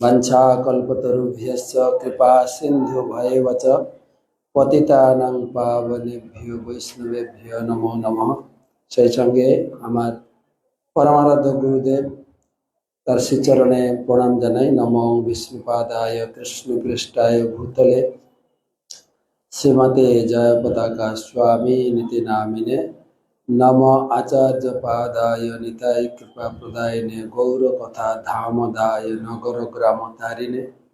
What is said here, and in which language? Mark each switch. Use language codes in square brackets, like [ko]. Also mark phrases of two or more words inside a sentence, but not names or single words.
[sa] वंशाकल्पतरुभ्यश्च कृपा सिन्धुभ्येव च পতিতানাং পাবনেভ্যো বৈষ্ণবেভ্যো নমো নমঃ। [bn] সেই সঙ্গে আমার পরমারাধ্য গুরুদেব তার শ্রীচরণে প্রণাম জানাই। [sa] নমো বিষ্ণুপাদায় কৃষ্ণপৃষ্ঠায় ভূতলে শ্রীমতে জয় পতাকা স্বামী নীতি নামিনে নম আচার্য পাদায় নিতাই কৃপা প্রদায়নে গৌর কথা ধামদায় নগর গ্রাম তারিণে।